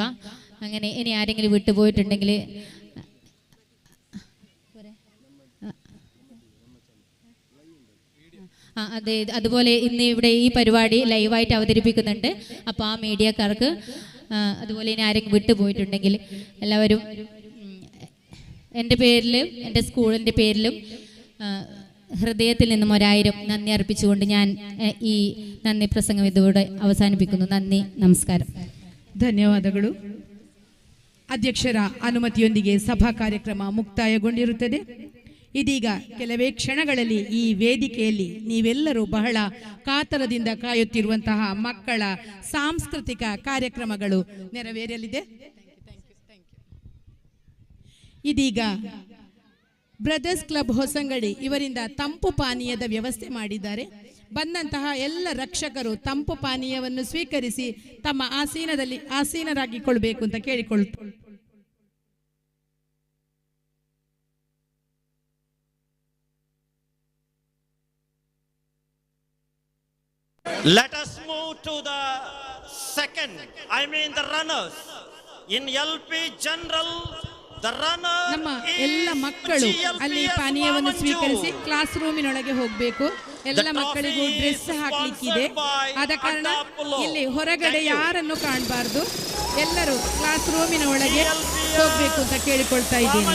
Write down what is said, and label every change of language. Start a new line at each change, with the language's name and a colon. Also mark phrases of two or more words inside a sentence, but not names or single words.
Malayalam: അങ്ങനെ ഇനി ആരെങ്കിലും വിട്ടുപോയിട്ടുണ്ടെങ്കിൽ അതെ, അതുപോലെ ഇന്ന് ഇവിടെ ഈ പരിപാടി ലൈവായിട്ട് അവതരിപ്പിക്കുന്നുണ്ട്. അപ്പോൾ ആ മീഡിയക്കാർക്ക് അതുപോലെ ഇനി ആരെങ്കിലും വിട്ടുപോയിട്ടുണ്ടെങ്കിൽ എല്ലാവരും എൻ്റെ പേരിലും എൻ്റെ സ്കൂളിൻ്റെ പേരിലും ഹൃദയത്തിൽ നിന്നും 1000 നന്ദി അർപ്പിച്ചുകൊണ്ട് ഞാൻ ഈ നന്ദി പ്രസംഗം ഇതോടെ ಅವಸಾನಿಪಿക്കുന്നു.
Kannada: ನನ್ನಿ ನಮಸ್ಕಾರ. ಧನ್ಯವಾದಗಳು. ಅಧ್ಯಕ್ಷರ ಅನುಮತಿಯೊಂದಿಗೆ ಸಭಾ ಕಾರ್ಯಕ್ರಮ ಮುಕ್ತಾಯಗೊಂಡಿರುತ್ತದೆ. ಇದೀಗ ಕೆಲವೇ ಕ್ಷಣಗಳಲ್ಲಿ ಈ ವೇದಿಕೆಯಲ್ಲಿ ನೀವೆಲ್ಲರೂ ಬಹಳ ಕಾತರದಿಂದ ಕಾಯುತ್ತಿರುವಂತಹ ಮಕ್ಕಳ ಸಾಂಸ್ಕೃತಿಕ ಕಾರ್ಯಕ್ರಮಗಳು ನೆರವೇರಲಿದೆ. ಇದೀಗ ಬ್ರದರ್ಸ್ ಕ್ಲಬ್ ಹೊಸಂಗಡಿ ಇವರಿಂದ ತಂಪು ಪಾನೀಯದ ವ್ಯವಸ್ಥೆ ಮಾಡಿದ್ದಾರೆ. ಬಂದಂತಹ ಎಲ್ಲ ರಕ್ಷಕರು ತಂಪು ಪಾನೀಯವನ್ನು ಸ್ವೀಕರಿಸಿ ತಮ್ಮ ಆಸೀನರಾಗಿಕೊಳ್ಳಬೇಕು ಅಂತ ಕೇಳಿಕೊಳ್ಳುತ್ತಾರೆ.
English: Let us move to the the runners. In LP General, the runner
Kannada: ನಮ್ಮ ಎಲ್ಲ ಮಕ್ಕಳು ಅಲ್ಲಿ ಪಾನೀಯವನ್ನು ಸ್ವೀಕರಿಸಿ
English: class room
Kannada: ಹೋಗಬೇಕು. ಎಲ್ಲ ಮಕ್ಕಳಿಗೂ ಡ್ರೆಸ್ ಹಾಕ್ಲಿಕ್ಕಿದೆ. ಆದ ಕಾರಣ ಇಲ್ಲಿ ಹೊರಗಡೆ ಯಾರನ್ನು ಕಾಣಬಾರ್ದು. ಎಲ್ಲರೂ
English: class room
Kannada: ಒಳಗೆ ಹೋಗ್ಬೇಕು ಅಂತ ಕೇಳಿಕೊಳ್ತಾ ಇದ್ದೀನಿ.